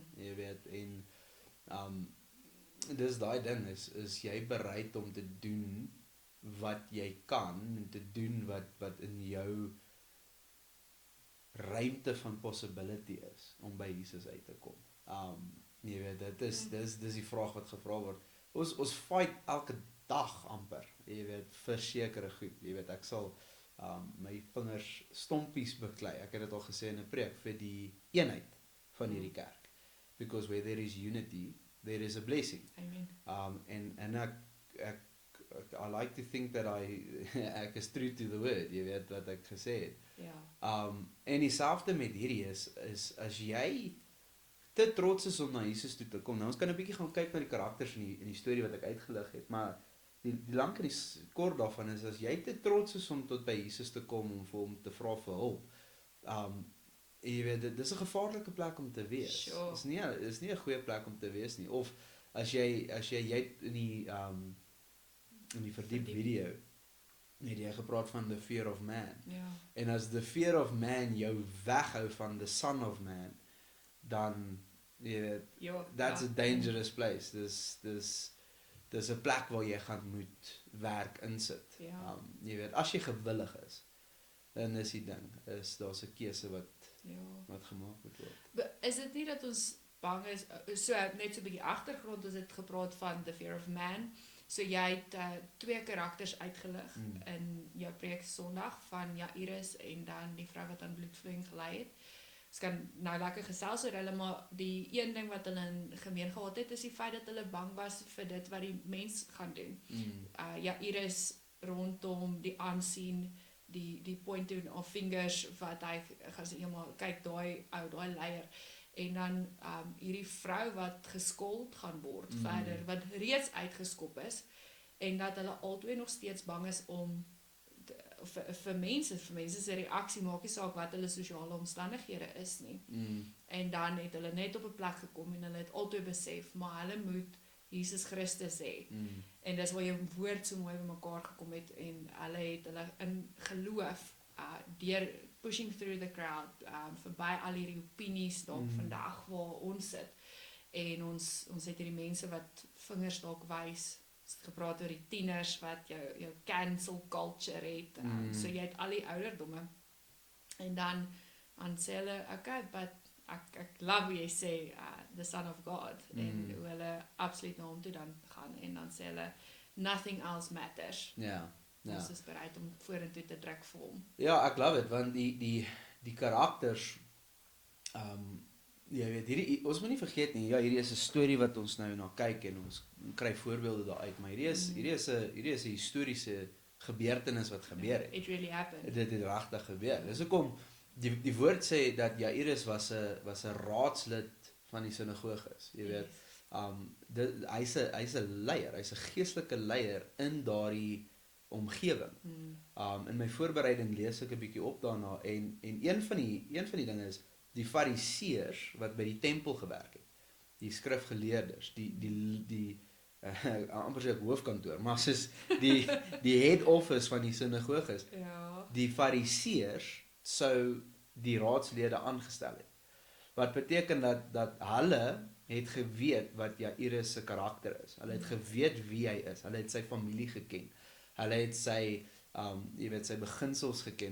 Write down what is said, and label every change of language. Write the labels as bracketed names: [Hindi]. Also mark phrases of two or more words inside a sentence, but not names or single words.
[Afrikaans] Jy weet, en dis daai ding is jy bereid om te doen wat jy kan en te doen wat in jou ruimte van possibility is om by Jesus uit te kom. Jy weet, dis die vraag wat gevra word. Ons fight elke dag amper, jy weet, vir sekere goed. Jy weet, ek sal my vingers stompies beklei. Ek het dit al gesê in 'n preek vir die eenheid van hierdie kerk. [English] Because where there is unity, there is a blessing. [Afrikaans] Amen. En [English] I like to think that [Afrikaans] ek is [English] true to the word, [Afrikaans] jy weet wat ek gesê het. Ja. En dieselfde met hierdie is as jy te trots is om na Jesus toe te kom. Nou ons kan 'n bietjie gaan kyk na die karakters in die storie wat ek uitgelig het, maar die lank en die kort daarvan is as jy te trots is om tot by Jesus te kom om vir hom te vra vir hulp. Jy weet, dit is 'n gevaarlike plek om te wees. Sure. Is nie 'n goeie plek om te wees nie. Of as jy in die verdiep video het jy gepraat van [English] the fear of man. [Afrikaans] Ja. En as [English] the fear of man [Afrikaans] jou weghou van [English] the son of man, [Afrikaans] dan jy weet, Ja. [English] that's [Afrikaans] ja. [English] a dangerous place. [Afrikaans] Dis 'n plek waar jy gaan moet werk insit. Ja. Jy weet, as jy gewillig is, dan is die ding, daar's 'n keuse wat gemaak moet word. Is dit nie dat ons bang is, so net so 'n bietjie agtergrond, ons het gepraat van [English] the fear of man. [Afrikaans] So jy het 2 karakters uitgelig in jou preek Sondag van Jairus en dan die vrou wat aan bloedvloeiing gely het. Ons kan nou lekker gesels oor hulle, maar die een ding wat hulle in gemeen gehad het, is die feit dat hulle bang was vir dit wat die mens gaan doen. Jairus rondom die aansien, die [English] pointing of fingers [Afrikaans] wat hy gaan sê, ja maar kyk daai ou, daai leier. En dan hierdie vrou wat geskuld gaan word verder, wat reeds uitgeskop is, en dat hulle albei nog steeds bang is om vir mense se reaksie maak nie saak wat hulle sosiale omstandighede is nie. En dan het hulle net op 'n plek gekom en hulle het altyd besef, maar hulle moet Jesus Christus hê. En dis waar jou woord so mooi bymekaar gekom het en hulle in geloof deur [English] pushing through the crowd, [Afrikaans] verby al hierdie opinies dalk vandag waar ons sit. En ons het hierdie mense wat vingers dalk wys. Ons het gepraat oor die tieners wat jou [English] cancel culture [Afrikaans] het. So jy het al die ouderdomme. En dan sê hulle, [English] okay, but [Afrikaans] ek love hoe jy sê [English] the Son of God. [Afrikaans] En hoe hulle absoluut na hom toe dan gaan. En dan sê hulle, [English] nothing else matters. [Afrikaans] Ja. Ons is bereid om vorentoe te druk vir hom. Ja, ek love it, want die karakters, jy weet, ons moet nie vergeet nie, ja, hierdie is 'n storie wat ons nou na kyk en ons kry voorbeelde daaruit, maar hierdie is 'n historiese gebeurtenis wat gebeur het. [English] It really happened. [Afrikaans] Dit het regtig gebeur. Dis hoekom die woord sê dat Jairus was 'n raadslid van die sinagoges, jy weet. Hy's 'n leier, hy's 'n geestelike leier in daardie omgewing. In my voorbereiding lees ek 'n bietjie op daarna en een van die dinge is die fariseërs wat by die tempel gewerk het. Die skrifgeleerdes, die amper sê ek hoofkantoor, maar soos die [English] head office [Afrikaans] van die sinagoges. Ja. Die fariseërs sou die raadslede aangestel het. Wat beteken dat hulle het geweet wat Jairus se karakter is. Hulle het geweet wie hy is. Hulle het sy familie geken. Hulle het sy sy beginsels geken.